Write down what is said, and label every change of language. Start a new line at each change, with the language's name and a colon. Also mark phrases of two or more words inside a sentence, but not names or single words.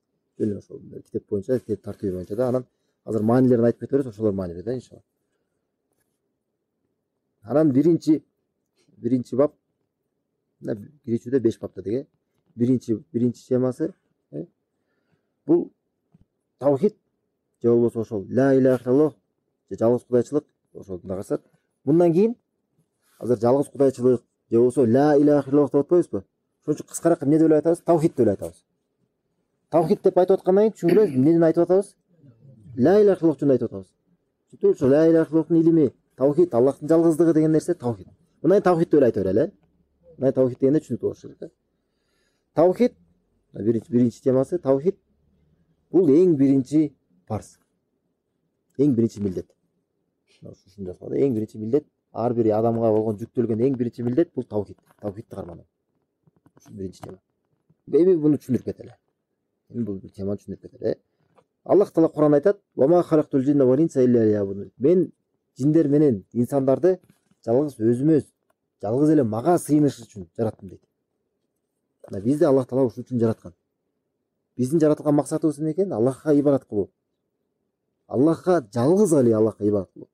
Kyrgyz: Эле ошол китеп боюнча, китеп тартиби боюнча да. Анан азыр маанилерин айтып кете беребиз, ошолор маанилер да иншалла. Анан биринчи бап киришүүдө 5 бапта деге. Биринчи темасы бул таухид же болбосо ошол
Arabic: لا إله إلا الله
Kyrgyz: же жалгыз кудайчылык ошол карасак. Мындан кийин азыр жалгыз кудайчылык же болбосо
Arabic: لا إله إلا الله
Kyrgyz: деп атпайбызбы? Ошон үчүн кыскараак эмне деп эле айтабыз? Таухид деп эле айтабыз. Таухид деп айтып аткандан кийин түшүнгүлөбүз, эмнени айтып атабыз?
Arabic: لا إله إلا الله
Kyrgyz: жөнүндө айтып атабыз. Сөйтүп ошо
Arabic: لا إله إلا الله
Kyrgyz: илими, таухид, Аллахтын жалгыздыгы деген нерсе таухид. Мындан таухид деп эле айта берели, Мындан таухид дегенде түшүнүктүү болуш керек. Таухид биринчи темасы таухид бул эң биринчи парз. Эң биринчи милдет. Ушундай да, эң биринчи милдет, ар бир адамга болгон жүктөлгөн эң биринчи милдет бул таухид. Таухидти кармануу. Ушул биринчи тема. Эми буну түшүндүрүп кетели. Бул теманы түшүндүрүп кетели. Аллах таала Кур'ан айтат:
Arabic: "وما خلقت الجن والإنس إلا ليعبدون."
Kyrgyz: Мен жиндер менен инсандарды жалгыз өзүмө, жалгыз эле мага сыйыныш үчүн жараттым дейт. Бизди Аллах таала ушул үчүн жараткан. Биздин жаратылган максатыбыз эмне экен? Аллахка ибадат кылуу. Аллахка жалгыз эле Аллахка ибадат кылуу.